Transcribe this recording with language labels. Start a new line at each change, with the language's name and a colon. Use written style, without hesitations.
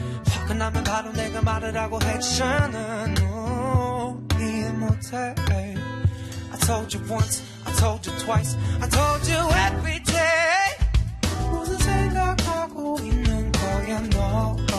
Korean: 화가 나면 바로 내가 말하라고 했잖아. No, 이해 못해.
English: I told you once, I told you twice, I told you every day.
Korean: 무슨 생각하고 있는 거야 너?